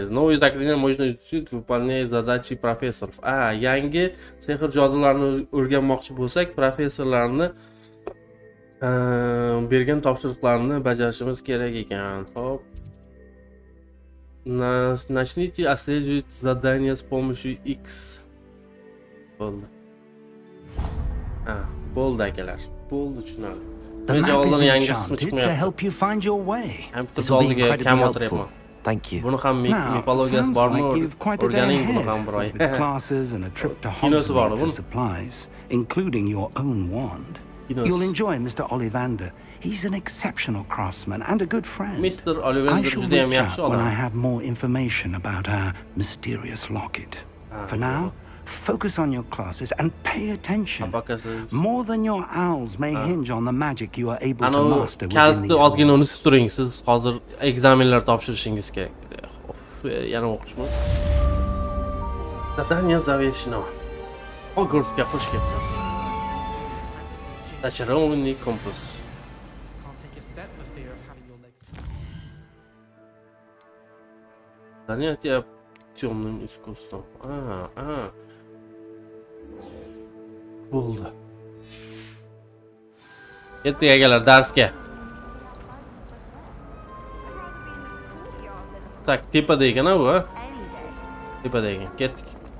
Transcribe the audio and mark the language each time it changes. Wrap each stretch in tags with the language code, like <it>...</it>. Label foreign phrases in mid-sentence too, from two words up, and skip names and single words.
<ru>Новые заклинания можно изучить, выполняя задачи профессоров.</ru> <uz>Yangi sehr jodularni o'rganmoqchi bo'lsak, professorlarni bergan topshiriqlarni bajarishimiz kerak ekan. Xo'p.</uz> <ru>Начните отслеживать задания с помощью X.</ru> <uz>Bo'ldi. Bo'ldi akalar. Bo'ldi, tushunarli.</uz> <en>The map is enchanted to help you find your way. This will be incredibly helpful. Thank you.</en> <uz>Buni ham mifologiyasi bormi? O'rganing buni ham bir oy.</uz> <en>With classes and a trip to Hogwarts for supplies, including your own wand. You'll enjoy Mr. Ollivander. He's an exceptional craftsman and a good friend. Mr. Ollivander I shall reach out when I have more information about our mysterious locket. For now, focus on your classes and pay attention. More than your owls may hinge on the magic you are able to master within these walls.</en> <uz>Ozgina unutib turing. Siz hozir ekzamenlar topshirishingiz kerak. Yana o'qishmi?</uz> <ru>Задание завершено.</ru> <uz>Hogwartsga xush kelibsiz.</uz> <ru>Зачарованный компас. Занятие темным искусством.</ru> <uz>Bo'ldi. Ketdik akalar darsga. Tak, tepada ekan bu, ha? Tepada ekan. Ketdik.</uz>